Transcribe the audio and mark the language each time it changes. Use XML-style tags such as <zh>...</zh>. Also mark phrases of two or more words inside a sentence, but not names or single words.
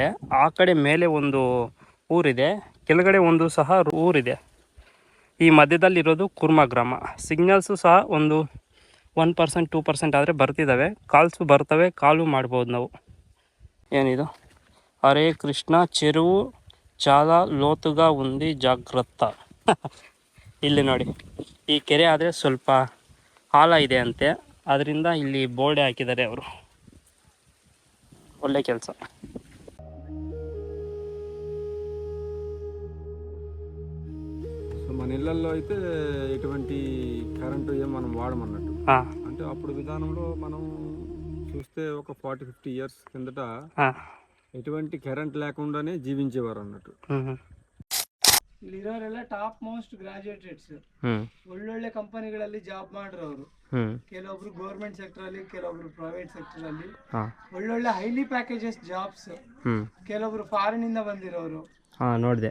<kn>ಆ ಕಡೆ ಮೇಲೆ ಒಂದು ಊರಿದೆ, ಕೆಳಗಡೆ ಒಂದು ಸಹ ಊರಿದೆ. ಈ ಮಧ್ಯದಲ್ಲಿರೋದು ಕೂರ್ಮಾ ಗ್ರಾಮ. ಸಿಗ್ನಲ್ಸು ಸಹ ಒಂದು 1% 2% ಆದರೆ ಬರ್ತಿದ್ದಾವೆ. ಕಾಲ್ಸು ಬರ್ತವೆ, ಕಾಲು ಮಾಡ್ಬೋದು ನಾವು. ಏನಿದು, ಹರೇ ಕೃಷ್ಣ,</kn> <te>చెరువు చాలా లోతుగా ఉంది ಜಾಗ್ರತ.</te> <kn>ಇಲ್ಲಿ ನೋಡಿ, ಈ ಕೆರೆ ಆದರೆ ಸ್ವಲ್ಪ ಆಳ ಇದೆ ಅಂತೆ, ಅದರಿಂದ ಇಲ್ಲಿ ಬೋರ್ಡೆ ಹಾಕಿದ್ದಾರೆ ಅವರು. ఒళ్ళే ಕೆಲಸ.</kn> <te>సో మన ఇళ్ళల్లో అయితే ఎటువంటి కరెంటు ఏం మనం వాడమన్నట్టు, అంటే అప్పుడు విధానంలో మనం చూస్తే ఒక 40-50 ఇయర్స్ కిందట ఎటువంటి కరెంట్ లేకుండానే జీవించేవారు అన్నట్టు.</te> <kn>ಇಲ್ಲಿರೋರೆಲ್ಲ</kn> <en>top most graduateds,</en> <kn>ಒಳ್ಳೊಳ್ಳೆ ಕಂಪನಿಗಳಲ್ಲಿ ಜಾಬ್ ಮಾಡಿರೋರು. ಕೆಲವೊಬ್ರು</kn> <en>government sector</en> <kn>ಅಲ್ಲಿ, ಕೆಲವೊಬ್ರು</kn> <en>private sector</en> <kn>ಅಲ್ಲಿ ಒಳ್ಳೊಳ್ಳೆ</kn> <en>highly packages jobs.</en> <kn>ಕೆಲವೊಬ್ರು ಫಾರಿನ್ ಇಂದ ಬಂದಿರೋರು ನೋಡಿದೆ.</kn>